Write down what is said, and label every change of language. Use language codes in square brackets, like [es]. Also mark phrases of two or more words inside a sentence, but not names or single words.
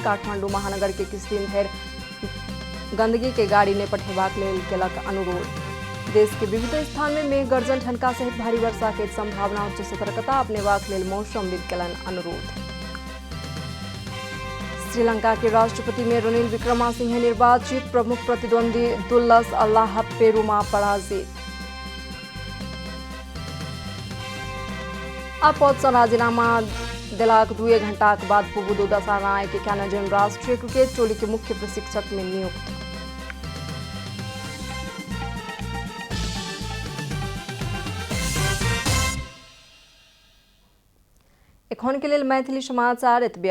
[mai] काठमांडू महानगर के किछु दिन धरि गंदगी के गाड़ी नहीं पठेबाक लेल केलक अनुरोध। देश के विविध स्थान में मेघ गर्जन ठनका सहित भारी वर्षा के संभावना, उच्च सतर्कता अपनेबाक लेल मौसमविद केलनि अनुरोध। श्रीलंका के राष्ट्रपति में रनिल विक्रमासिंहे निर्वाचित, प्रमुख प्रतिद्वंदी दुल्लस अल्लाहपेरुमा पराजित। आ पद सँ राजीनामा देलाक 2 घंटाक बाद पुबुदु दासानाय के कैनेडियन राष्ट्रीय क्रिकेट टोली के मुख्य प्रशिक्षक में नियुक्त। एखन के लेल मैथिली समाचार एतबे।